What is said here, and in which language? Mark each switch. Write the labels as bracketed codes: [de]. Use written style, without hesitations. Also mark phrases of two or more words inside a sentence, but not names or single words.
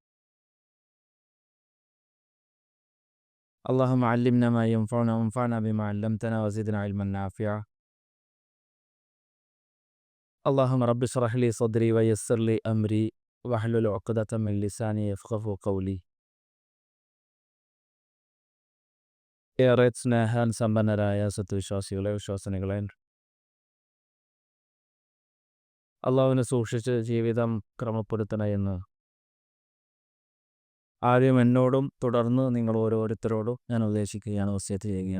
[ar] اللهم علمنا ما ينفعنا وانفعنا بما علمتنا وزدنا علما نافعا. اللهم رب اشرح لي صدري ويسر لي أمري واحلل عقدة من لساني يفقهوا قولي. [ml] ഏറെ സ്നേഹാൻ സമ്പന്നരായ സത്വിശ്വാസികളെ വിശ്വാസിനികളെ, അള്ളാഹുവിനെ സൂക്ഷിച്ച് ജീവിതം ക്രമപ്പെടുത്തണ എന്ന് ആദ്യം എന്നോടും തുടർന്ന് നിങ്ങൾ ഓരോരുത്തരോടും ഞാൻ ഉദ്ദേശിക്കുകയാണ്, വസിയത്ത് ചെയ്യുകയാണ്.